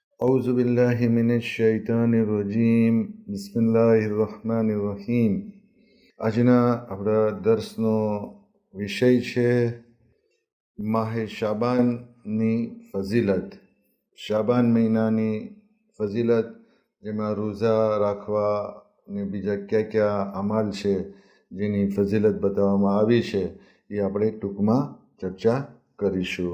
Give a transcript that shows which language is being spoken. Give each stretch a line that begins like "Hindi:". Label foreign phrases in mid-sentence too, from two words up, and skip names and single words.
Arabic: أعوذ بالله من الشيطان الرجيم بسم الله الرحمن الرحيم
Gujarati: આજના આપણા દર્શનો વિષય છે માહે શાબાનની ફઝીલત. શાબાન મહિનાની ફઝીલત, જેમાં રોઝા રાખવા ને બીજા કયા કયા અમાલ છે જેની ફઝીલત બતાવવામાં આવી છે એ આપણે ટૂંકમાં ચર્ચા કરીશું.